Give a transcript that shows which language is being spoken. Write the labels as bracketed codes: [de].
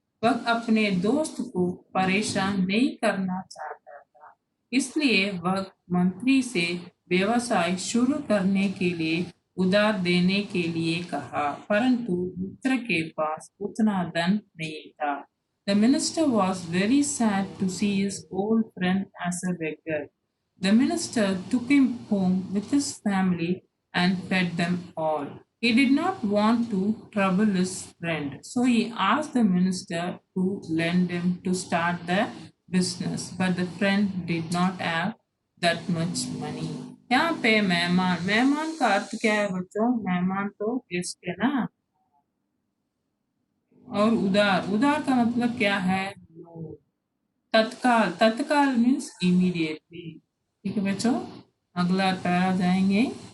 [hi] वह अपने दोस्त को परेशान नहीं करना चाहता था, इसलिए वह मंत्री से व्यवसाय शुरू करने के लिए उधार देने के लिए कहा, परंतु मित्र के पास उतना धन नहीं था। [en] The minister was very sad to see his old friend as a beggar. The minister took him home with his family and fed them all. He did not want to trouble his friend, so he asked the minister to lend him to start the business, but the friend did not have that much money. [hi] यहाँ पे मेहमान का अर्थ क्या है बच्चों? मेहमान तो guest है ना। और उदार, उदार का मतलब क्या है? तत्काल, तत्काल मीन्स इमीडिएटली। ठीक है बच्चों, अगला पैरा जाएंगे।